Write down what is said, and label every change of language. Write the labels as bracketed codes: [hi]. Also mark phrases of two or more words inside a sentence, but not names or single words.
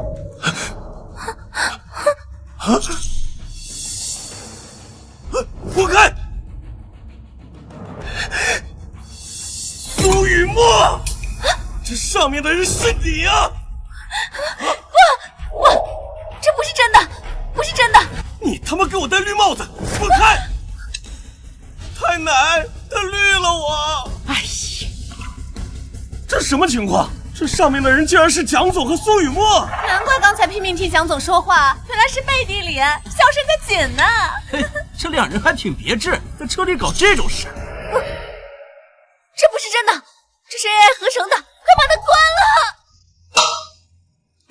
[zh] 我看蘇雨墨，這上面的人是你啊！我，這不是真的，不是真的！你他媽給我戴綠帽子，滾開！太奶，他綠了我！哎呀，這什麼情況？這上面的人竟然是蔣總和蘇雨墨！難怪剛才拼命替蔣總說話，原來是背地裡小聲的緊呢。嘿，這兩人還挺別致，在車裡搞這種事。這不是真的，這是 AI 合成的，快把它關了！